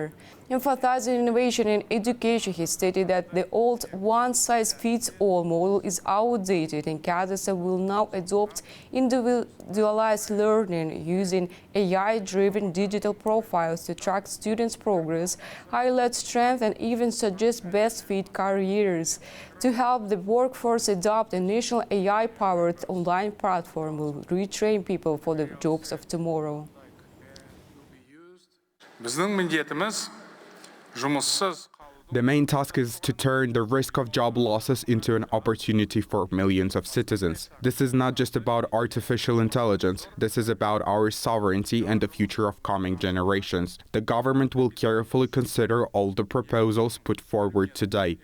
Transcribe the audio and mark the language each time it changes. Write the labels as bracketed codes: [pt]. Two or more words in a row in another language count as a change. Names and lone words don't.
[en] Emphasizing innovation in education, he stated that the old one-size-fits-all model is outdated and Kazakhstan will now adopt individualized learning using AI-driven digital profiles to track students' progress, highlight strengths, and even suggest best-fit careers. To help the workforce adopt a national AI-powered online platform will retrain people for the jobs of tomorrow. [kk] Біздің міндетіміз жұмыссыз. [en] The main task is to turn the risk of job losses into an opportunity for millions of citizens. This is not just about artificial intelligence. This is about our sovereignty and the future of coming generations. The government will carefully consider all the proposals put forward today.